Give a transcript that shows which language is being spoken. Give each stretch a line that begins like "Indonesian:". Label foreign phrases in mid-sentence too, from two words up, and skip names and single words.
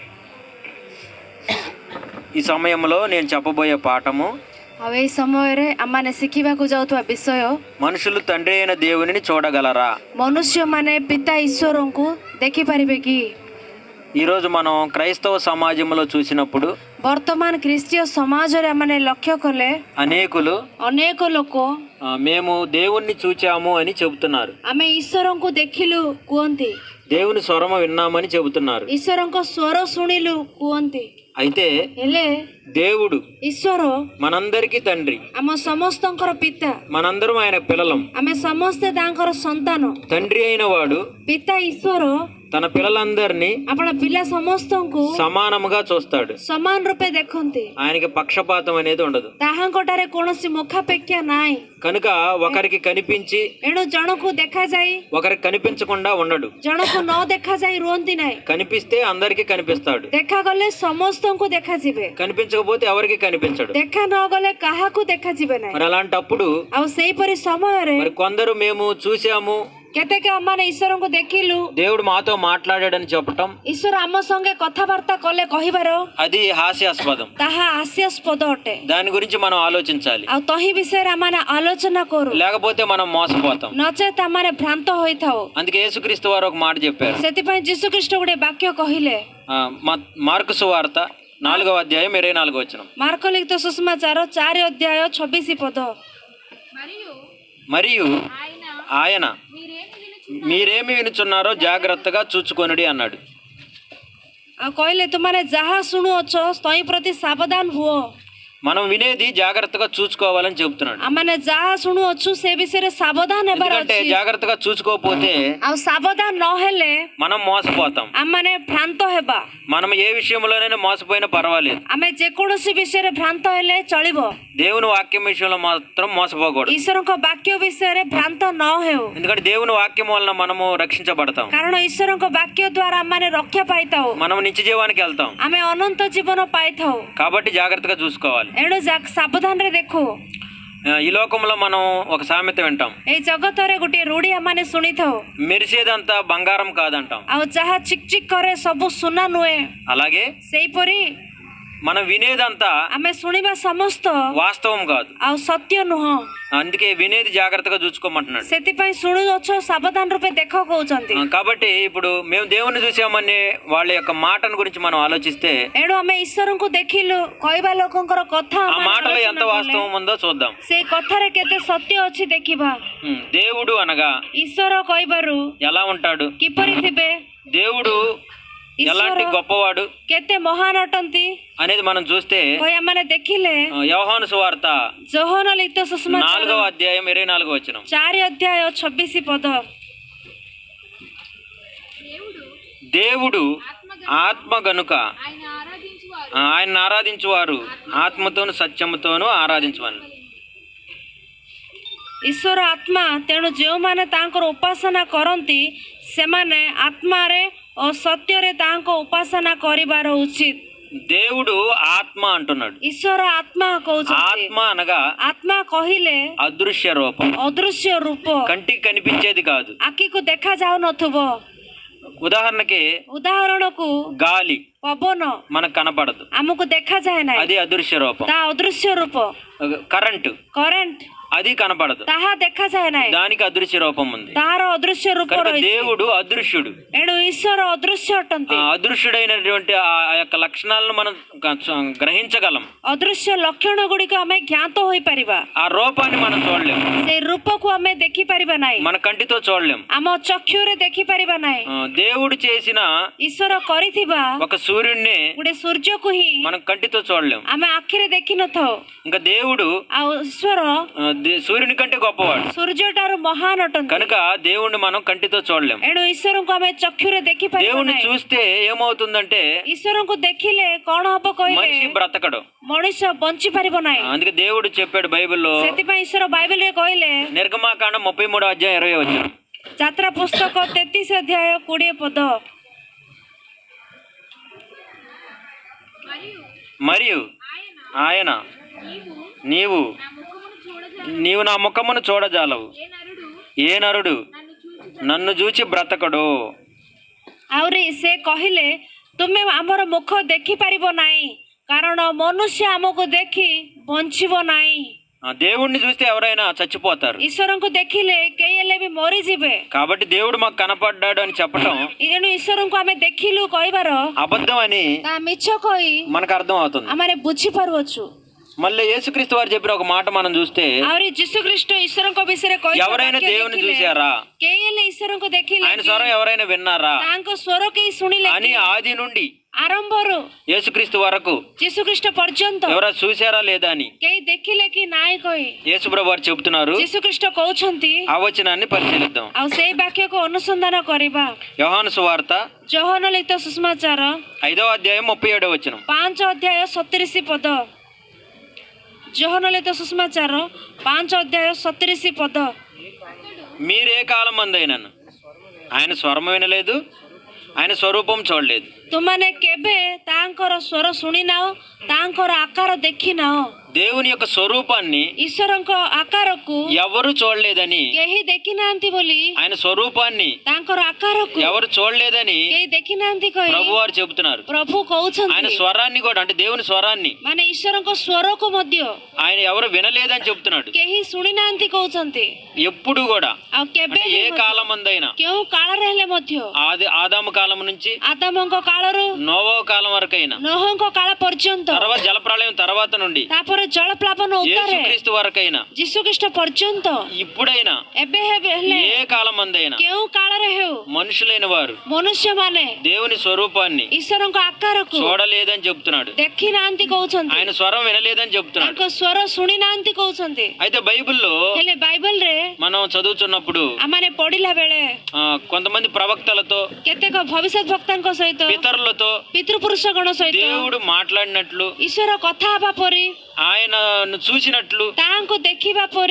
Telugu: ఈ సమయంలో నేను చెప్పబోయే పాఠము
Odia: ଆଉ ଏହି ସମୟରେ ଆମମାନେ ଶିଖିବାକୁ ଯାଉଥିବା ବିଷୟ,
Telugu: మనుషులు తండ్రి అయిన దేవునిని చూడగలరా?
Odia: ମନୁଷ୍ୟମାନେ ପିତା ଈଶ୍ୱରଙ୍କୁ ଦେଖିପାରିବେ କି?
Telugu: ఈరోజు మనం క్రైస్తవ సమాజంలో చూసినప్పుడు
Odia: ବର୍ତ୍ତମାନ ଖ୍ରୀଷ୍ଟୀୟ ସମାଜରେ ଆମମାନେ ଲକ୍ଷ୍ୟ କଲେ ଅନେକ ଲୋକ
Telugu: మేము దేవుణ్ణి చూచాము అని చెబుతున్నారు।
Odia: ଆମେ ଈଶ୍ୱରଙ୍କୁ ଦେଖିଲୁ କୁହନ୍ତି,
Telugu: దేవుని స్వరము విన్నామని చెబుతున్నారు।
Odia: ଈଶ୍ୱରଙ୍କ ସ୍ୱର ଶୁଣିଲୁ କୁହନ୍ତି।
Telugu: అయితే
Odia: ହେଲେ
Telugu: దేవుడు
Odia: ଈଶ୍ୱର
Telugu: మనందరికీ తండ్రి,
Odia: ଆମ ସମସ୍ତଙ୍କର ପିତା,
Telugu: మనందరం ఆయన పిల్లలం।
Odia: ଆମେ ସମସ୍ତେ ତାଙ୍କର ସନ୍ତାନ।
Telugu: తండ్రి అయిన వాడు
Odia: ପିତା ଈଶ୍ୱର
Telugu: తన పిల్లలందరినీ
Odia: ଆପଣ పిଲା ସମସ୍ତଙ୍କୁ
Telugu: సమానముగా చూస్తాడు।
Odia: ସମାନ ରୂପେ ଦେଖନ୍ତି,
Telugu: ఆయనకి పక్షపాతం అనేది ఉండదు।
Odia: ତାହାଙ୍କଠାରେ କୌଣସି ମୁଖାପେକ୍ଷା ନାହିଁ।
Telugu: కనుక ఒకరికి కనిపించి
Odia: ଏଣୁ ଜଣକୁ ଦେଖାଯାଇ
Telugu: ఒకరికి కనిపించకుండా ఉండడు।
Odia: ଜଣକୁ ନ ଦେଖାଯାଇ ରୁହନ୍ତି ନାହିଁ।
Telugu: కనిపిస్తే అందరికీ కనిపిస్తాడు,
Odia: ଦେଖାଗଲେ ସମସ୍ତଙ୍କୁ ଦେଖାଯିବେ,
Telugu: కనిపించకపోతే ఎవరికి కనిపించడు।
Odia: ଦେଖା ନ ଗଲେ କାହାକୁ ଦେଖାଯିବେ ନାହିଁ।
Telugu: మరి అలాంటప్పుడు
Odia: ଆଉ ସେହିପରି ସମୟରେ
Telugu: మరి కొందరు మేము చూసాము,
Odia: କେତେକ ଆମମାନେ ଈଶ୍ୱରଙ୍କୁ ଦେଖିଲୁ,
Telugu: దేవుడు మాతో మాట్లాడాడని చెప్పటం,
Odia: ଈଶ୍ୱର ଆମ ସଙ୍ଗେ କଥାବାର୍ତ୍ତା କଲେ କହିବାର,
Telugu: అది హాస్యాస్పదం।
Odia: ତାହା ହାସ୍ୟାସ୍ପଦ ଅଟେ।
Telugu: దాని గురించి మనం ఆలోచించాలి,
Odia: ଆଉ ତହିଁ ବିଷୟରେ ଆମମାନେ ଆଲୋଚନା କରୁ,
Telugu: లేకపోతే మనం మోసపోతాం।
Odia: ନଚେତ ଆମମାନେ ଭ୍ରାନ୍ତ ହୋଇଥାଉ।
Telugu: అందుకే యేసుక్రీస్తు వారు ఒక మాట చెప్పారు।
Odia: ସେଥିପାଇଁ ଯୀଶୁଖ୍ରୀଷ୍ଟ ଗୋଟେ ବାକ୍ୟ କହିଲେ,
Telugu: మార్కు సువార్త 4వ అధ్యాయం 24వ వచనం।
Odia: ମାର୍କ ଲିଖିତ ସୁସମାଚାର 4 ଅଧ୍ୟାୟ 26 ପଦ।
Telugu: మరియు ఆయన మీరేమి వినుచున్నారో జాగ్రత్తగా చూచుకొనుడి అన్నాడు।
Odia: ଆଉ କହିଲେ, ତୁମମାନେ ଯାହା ଶୁଣୁଅଛ ତହିଁ ପ୍ରତି ସାବଧାନ ହୁଅ।
Telugu: మనం వినేది జాగ్రత్తగా చూసుకోవాలని చెబుతున్నాడు।
Odia: ଆମମାନେ ଯାହା ଶୁଣୁଅଛୁ ସେ ବିଷୟରେ ସାବଧାନ ହେବାର
Telugu: ఎందుకంటే
Odia: ଅଛି।
Telugu: జాగ్రత్తగా చూసుకోకపోతే
Odia: ଆଉ ସାବଧାନ ନ ହେଲେ
Telugu: మనం మోసపోతాం।
Odia: ଆମମାନେ ଭ୍ରାନ୍ତ ହେବା।
Telugu: మనం ఏ విషయంలోనైనా మోసపోయినా పర్వాలేదు,
Odia: ଆମେ ଯେକୌଣସି ବିଷୟରେ ଭ୍ରାନ୍ତ ହେଲେ ଚଳିବ,
Telugu: దేవుని వాక్యం విషయంలో మాత్రం మోసపోకూడదు।
Odia: ଈଶ୍ୱରଙ୍କ ବାକ୍ୟ ବିଷୟରେ ଭ୍ରାନ୍ତ ନ ହେଉ,
Telugu: ఎందుకంటే దేవుని వాక్యం వలన మనము రక్షించబడతాం,
Odia: କାରଣ ଈଶ୍ୱରଙ୍କ ବାକ୍ୟ ଦ୍ୱାରା ଆମମାନେ ରକ୍ଷା ପାଇଥାଉ,
Telugu: మనం నిత్య జీవానికి వెళ్తాం।
Odia: ଆମେ ଅନନ୍ତ ଜୀବନ ପାଇଥାଉ।
Telugu: కాబట్టి జాగ్రత్తగా చూసుకోవాలి।
Odia: ଏଣୁ ସାବଧାନରେ ଦେଖୁ।
Telugu: ఈ లోకంలో మనం ఒక సామెత వింటాం,
Odia: ଏଇ ଜଗତରେ ଗୋଟିଏ ରୂଢି ଆମମାନେ ଶୁଣିଥାଉ,
Telugu: మెరిసేదంతా బంగారం కాదంటాం।
Odia: ଆଉ ଯାହା ଚିକ୍ ଚିକ୍ କରେ ସବୁ ସୁନା ନୁହେଁ।
Telugu: అలాగే
Odia: ସେହିପରି
Telugu: మనం వినేదంతా
Odia: ଆମେ ଶୁଣିବା ସମସ୍ତ
Telugu: వాస్తవం కాదు,
Odia: ଆଉ ସତ୍ୟ ନୁହଁ।
Telugu: అందుకే వినేది జాగ్రత్తగా చూసుకోమంటున్నాడు।
Odia: ସେଥିପାଇଁ ଶୁଣୁଅଛ ସାବଧାନ ରୂପେ ଦେଖ କହୁଛନ୍ତି।
Telugu: కాబట్టి ఇప్పుడు మేము దేవుని చూసామనే వాళ్ళ యొక్క మాటను గురించి మనం ఆలోచిస్తే
Odia: ଏଣୁ ଆମେ ଈଶ୍ୱରଙ୍କୁ ଦେଖିଲୁ କହିବା ଲୋକଙ୍କର କଥା
Telugu: ఆ మాటలో ఎంత వాస్తవం ఉందో చూద్దాం।
Odia: ସେ କଥାରେ କେତେ ସତ୍ୟ ଅଛି ଦେଖିବା।
Telugu: దేవుడు అనగా
Odia: ଈଶ୍ୱର କହିବାରୁ
Telugu: ఎలా ఉంటాడు,
Odia: କିପରି ଥିବେ,
Telugu: దేవుడు ఎలాంటి గొప్పవాడు,
Odia: କେତେ ମହାନ ଅଟନ୍ତି
Telugu: అనేది మనం చూస్తే
Odia: ଆମମାନେ ଦେଖିଲେ
Telugu: యోహాను సువార్త
Odia: ଯୋହନ ଲିଖିତ ସୁସମାଚାର
Telugu: 4వ అధ్యాయం 24వ వచనం।
Odia: 4 ଅଧ୍ୟାୟ 26 ପଦ।
Telugu: దేవుడు ఆత్మ గనుక ఆయన ఆరాధించువారు ఆత్మతోను సత్యముతోను ఆరాధించవాలి।
Odia: ଈଶ୍ୱର ଆତ୍ମା, ତେଣୁ ଯେଉଁମାନେ ତାଙ୍କର ଉପାସନା କରନ୍ତି ସେମାନେ ଆତ୍ମାରେ ଓ ସତ୍ୟରେ ତାଙ୍କ ଉପାସନା କରିବାର ଉଚିତ।
Telugu: దేవుడు ఆత్మ అంటున్నాడు।
Odia: ଈଶ୍ୱର ଆତ୍ମା କହୁଛନ୍ତି।
Telugu: ఆత్మ అనగా
Odia: ଆତ୍ମା କହିଲେ
Telugu: అదృశ్య రూపం,
Odia: ଅଦୃଶ୍ୟ రూପ,
Telugu: కంటికి కనిపించేది కాదు।
Odia: ଆଖିକୁ ଦେଖା ଯାଉନଥିବ।
Telugu: ఉదాహరణకి
Odia: ଉଦାହରଣକୁ
Telugu: గాలి
Odia: ପବନ
Telugu: మనకు కనపడదు,
Odia: ଆମକୁ ଦେଖାଯାଏ ନାହିଁ,
Telugu: అది అదృశ్య రూపం।
Odia: ତା ଅଦୃଶ୍ୟ ରୂପ।
Telugu: కరెంటు
Odia: କରେଣ୍ଟ
Telugu: అది కనపడదు,
Odia: ତାହା ଦେଖାଯାଏ ନାହିଁ,
Telugu: దానికి అదృశ్య రూపం ఉంది.
Odia: ତାହାର ଅଦୃଶ୍ୟ ରୂପ
Telugu: కనుక
Odia: ରହିଛି।
Telugu: దేవుడు అదృశ్యుడు.
Odia: ଏଣୁ ଈଶ୍ୱର ଅଦୃଶ୍ୟ ଅଟନ୍ତି।
Telugu: అదృశ్యుడైనటువంటి ఆ యొక్క లక్షణాలను మనం గ్రహించగలం.
Odia: ଅଦୃଶ୍ୟ ଲକ୍ଷଣ ଗୁଡ଼ିକ ଆମେ ଜ୍ଞାତ ହୋଇପାରିବା।
Telugu: ఆ రూపాన్ని మనం చూడలేము,
Odia: ସେଇ ରୂପକୁ ଆମେ ଦେଖିପାରିବା ନାହିଁ,
Telugu: మన కంటితో చూడలేము.
Odia: ଆମ ଚକ୍ଷୁରେ ଦେଖିପାରିବା ନାହିଁ।
Telugu: దేవుడు చేసిన
Odia: ଈଶ୍ୱର କରିଥିବା
Telugu: ఒక సూర్యుడిని
Odia: ଗୋଟେ ସୂର୍ଯ୍ୟକୁ ହିଁ
Telugu: మనం కంటితో చూడలేము.
Odia: ଆମେ ଆଖିରେ ଦେଖିନଥାଉ।
Telugu: ఇంకా దేవుడు
Odia: ଆଉ ଈଶ୍ୱର
Telugu: సూర్యుని కంటే గొప్పవాడు.
Odia: ସୂର୍ଯ୍ୟଠାରୁ ମହାନ ଅଟନ୍ତି।
Telugu: కనుక దేవుణ్ణి మనం కంటితో చూడలేము.
Odia: ଏଣୁ ଈଶ୍ୱରଙ୍କୁ ଆମେ ଚକ୍ଷୁରେ ଦେଖିପାରିବା
Telugu: దేవుణ్ణి
Odia: ନାହିଁ।
Telugu: చూస్తే ఏమవుతుందంటే
Odia: ଈଶ୍ୱରଙ୍କୁ ଦେଖିଲେ କଣ ହବ କହିଲେ
Telugu: మనిషి బ్రతకడు.
Odia: ମଣିଷ ବଞ୍ଚି ପାରିବ ନାହିଁ।
Telugu: అందుకే దేవుడు చెప్పాడు బైబిల్లో,
Odia: ସେଥିପାଇଁ ଈଶ୍ୱର ବାଇବେଲରେ କହିଲେ,
Telugu: నిర్గమాకాండం 33:20
Odia: ଯାତ୍ରା ପୁସ୍ତକ 33:20
Telugu: మరియు ఆయన నీవు నా ముఖమును చూడజాలవు, ఏ నరుడు నన్ను చూచి బ్రతకడు।
Odia: ଆହୁରି ସେ କହିଲେ, ତୁମେ ଆମର ମୁଖ ଦେଖିପାରିବ ନାହିଁ, କାରଣ ମନୁଷ୍ୟ ଆମକୁ ଦେଖି ବଞ୍ଚିବ ନାହିଁ।
Telugu: దేవుణ్ణి చూస్తే ఎవరైనా చచ్చిపోతారు.
Odia: ଈଶ୍ୱରଙ୍କୁ ଦେଖିଲେ କେହି ହେଲେ ବି ମରିଯିବେ।
Telugu: కాబట్టి దేవుడు మాకు కనపడ్డాడు అని చెప్పటం
Odia: ଏଣୁ ଈଶ୍ୱରଙ୍କୁ ଆମେ ଦେଖିଲୁ କହିବାର
Telugu: అబద్ధం అని
Odia: ତା ମିଛ କହି
Telugu: మనకు అర్థం అవుతుంది.
Odia: ଆମେ ବୁଝିପାରୁଅଛୁ।
Telugu: మళ్ళీ యేసుక్రీస్తు వారు చెప్పిన ఒక మాట మనం చూస్తే,
Odia: ଆହୁରି ଯୀଶୁଖ୍ରୀଷ୍ଟ ଈଶ୍ୱରଙ୍କ ବିଷୟରେ
Telugu: ఎవరైనా దేవుని చూసారా,
Odia: କେହି ହେଲେ ଈଶ୍ୱରଙ୍କୁ ଦେଖିଲେ,
Telugu: ఆయన స్వరం ఎవరైనా విన్నారా
Odia: ତାଙ୍କ ସ୍ୱର କେହି ଶୁଣିଲେ
Telugu: అని ఆది నుండి
Odia: ଆରମ୍ଭରୁ
Telugu: యేసుక్రీస్తు వరకు
Odia: ଯୀଶୁଖ୍ରୀଷ୍ଟ ପର୍ଯ୍ୟନ୍ତ
Telugu: ఎవరైనా చూసారా లేదా అని
Odia: କେହି ଦେଖିଲେ କି ନାଇଁ କହି
Telugu: యేసుప్రభు వారు చెబుతున్నారు.
Odia: ଯୀଶୁଖ୍ରୀଷ୍ଟ କହୁଛନ୍ତି।
Telugu: ఆ వచనాన్ని పరిశీలిద్దాం.
Odia: ଆଉ ସେଇ ବାକ୍ୟକୁ ଅନୁସନ୍ଧାନ କରିବା।
Telugu: యోహాను సువార్త
Odia: ଯୋହନ ଲିଖିତ ସୁସମାଚାର
Telugu: 5:37
Odia: 5:37 ଯୋହନ ଲିଖିତ ସୁସମାଚାର 5:37
Telugu: మీరే కాలం మందైనను ఆయన స్వరం వినలేదు, ఆయన స్వరూపం చూడలేదు।
Odia: ତୁମାନେ କେବେ ତାଙ୍କର ସ୍ୱର ଶୁଣିନାଅ, ତାଙ୍କର ଆକାର ଦେଖିନାଅ।
Telugu: దేవుని యొక్క స్వరూపాన్ని
Odia: ଈଶ୍ୱରଙ୍କ ଆକାରକୁ
Telugu: ఎవరు చూడలేదని,
Odia: କେହି ଦେଖିନାହାନ୍ତି ବୋଲି,
Telugu: ఆయన స్వరూపాన్ని
Odia: ତାଙ୍କର ଆକାରକୁ
Telugu: ఎవరు చూడలేదని
Odia: କେହି ଦେଖିନାହାନ୍ତି କହି
Telugu: ప్రభు వారు చెబుతున్నారు.
Odia: ପ୍ରଭୁ
Telugu: ఆయన
Odia: କହୁଛନ୍ତି।
Telugu: స్వరాన్ని కూడా, అంటే దేవుని స్వరాన్ని
Odia: ମାନେ ଈଶ୍ୱରଙ୍କ ସ୍ୱରକୁ ମଧ୍ୟ
Telugu: ఆయన ఎవరు వినలేదని చెప్తున్నాడు.
Odia: କେହି ଶୁଣିନାହାନ୍ତି କହୁଛନ୍ତି।
Telugu: ఎప్పుడు కూడా
Odia: ଆଉ କେବେ
Telugu: అంటే ఏ కాలం మందైనా,
Odia: କେଉଁ କାଳରେ ହେଲେ ମଧ୍ୟ,
Telugu: ఆదాము కాలం నుంచి
Odia: ଆଦାମଙ୍କ କାଳରୁ
Telugu: నోవో కాలం వరకైనా,
Odia: ନୋହଙ୍କ କାଳ పର୍ଯ୍ୟନ୍ତ,
Telugu: తర్వాత జలప్రళయం తర్వాత నుండి
Odia: ତାପରେ ଜଳପ୍ଲାବନ ଉତ୍ତାରେ
Telugu: యేసుక్రీస్తు వరకైనా,
Odia: ଯୀଶୁଖ୍ରୀଷ୍ଟ ପର୍ଯ୍ୟନ୍ତ,
Telugu: ఇప్పుడైనా
Odia: ଏବେ ହେଲେ
Telugu: ఏ కాలం మందైనా
Odia: କେଉଁ କାଳରେ ହେଉ
Telugu: మనుషులైన వారు
Odia: ମନୁଷ୍ୟମାନେ
Telugu: దేవుని స్వరూపాన్ని
Odia: ଈଶ୍ୱରଙ୍କ ଆକାରକୁ
Telugu: చూడలేదని చెప్తున్నాడు.
Odia: ଦେଖିନାହାନ୍ତି କହୁଛନ୍ତି।
Telugu: ఆయన స్వరం వినలేదని చెప్తున్నాడు.
Odia: ତାଙ୍କ ସ୍ୱର ଶୁଣିନାହାନ୍ତି କହୁଛନ୍ତି।
Telugu: అయితే బైబిల్లో
Odia: ହେଲେ ବାଇବେଲରେ
Telugu: మనం చదువుతున్నప్పుడు
Odia: ଆମମାନେ ପଢିଲା ବେଳେ
Telugu: కొంతమంది ప్రవక్తలతో,
Odia: କେତେକ ଭବିଷ୍ୟତ ବକ୍ତାଙ୍କ ସହିତ,
Telugu: పితరులతో
Odia: ପିତୃପୁରୁଷ ଗଣ ସହିତ
Telugu: దేవుడు మాట్లాడినట్లు,
Odia: ଈଶ୍ୱର କଥା ହେବା ପରି,
Telugu: ఆయనను చూసినట్లు
Odia: ତାହାଙ୍କୁ ଦେଖିବା ପରି